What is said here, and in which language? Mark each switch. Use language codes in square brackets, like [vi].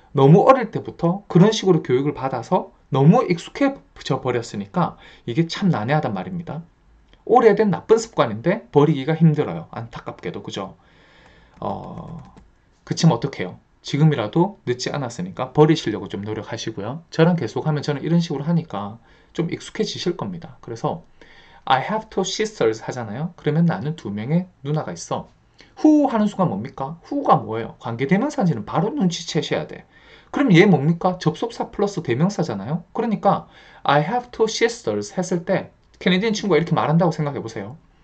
[ko] 너무 어릴 때부터 그런 식으로 교육을 받아서 너무 익숙해져 버렸으니까 이게 참 난해하단 말입니다. 오래된 나쁜 습관인데 버리기가 힘들어요. 안타깝게도. 그죠? 그치만 어떡해요? 지금이라도 늦지 않았으니까 버리시려고 좀 노력하시고요. 저랑 계속하면 저는 이런 식으로 하니까 좀 익숙해지실 겁니다. 그래서 [en] I have two sisters [ko] 하잖아요. 그러면 나는 두 명의 누나가 있어. [en] who [ko] 하는 순간 뭡니까? who가 뭐예요? 관계대명사인지는 바로 눈치채셔야 돼. 그럼 얘 뭡니까? 접속사 플러스 대명사잖아요. 그러니까 [en] I have two sisters [ko] 했을 때 캐네디언 친구가 이렇게 말한다고 생각해 보세요.